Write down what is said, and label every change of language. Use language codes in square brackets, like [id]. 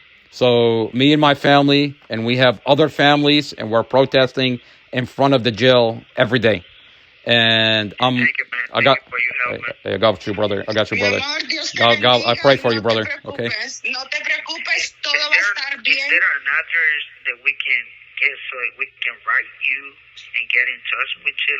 [en] So me and my family, and we have other families, and we're protesting in front of the jail every day. And I got you, brother. I got you, brother. God, I pray for you, brother. Okay. [es] No te preocupes, todo va a estar bien. [en] Is there an address that we can get so we can write you and get in touch with you?